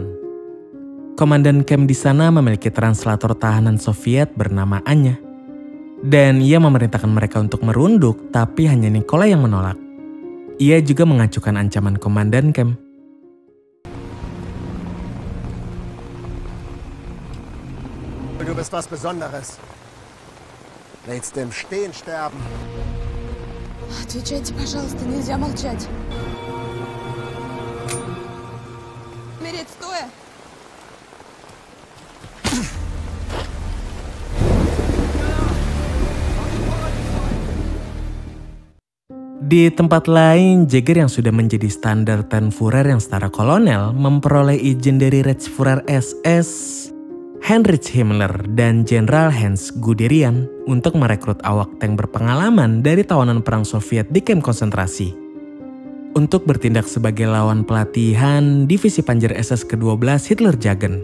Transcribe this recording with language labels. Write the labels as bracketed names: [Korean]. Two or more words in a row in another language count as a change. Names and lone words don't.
[Indonesian] Komandan kamp di sana memiliki translator tahanan Soviet bernama Anya. Dan ia memerintahkan mereka untuk merunduk, tapi hanya Nikolai yang menolak. Ia juga mengajukan ancaman komandan kamp. [German] Du bist was Besonderes. Willst du im Stehen sterben? [Russian] Отвечайте, пожалуйста, нельзя молчать. Умереть стоя? [Indonesian] Di tempat lain, Jäger yang sudah menjadi standar Tenführer yang setara kolonel memperoleh izin dari Reichsführer SS Heinrich Himmler dan Jenderal Hans Guderian untuk merekrut awak tank berpengalaman dari tawanan perang Soviet di kamp konsentrasi untuk bertindak sebagai lawan pelatihan divisi Panzer SS ke-12 Hitlerjugend.